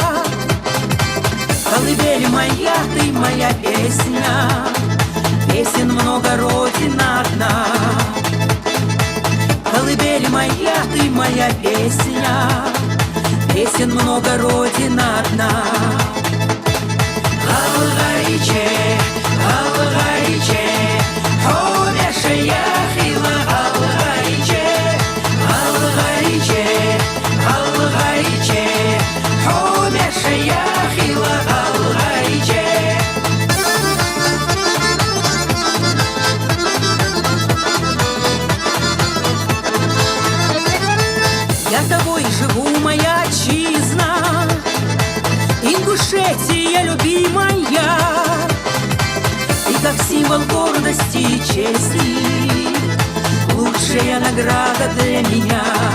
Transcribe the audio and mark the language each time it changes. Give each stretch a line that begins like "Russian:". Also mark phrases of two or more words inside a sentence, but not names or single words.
Russian: колыбель моя, ты моя песня, песен много, родина одна. Колыбель моя, ты моя песня, песен много, родина одна.
Ingush: Галгайче, галгайче, хомеше яхила галгайче, галгайче, галгайче, хомеше яхила галгайче.
Russian: Я тобой живу, моя отчизна, Ингушетия любимая, ты как символ гордости и чести, лучшая награда для меня.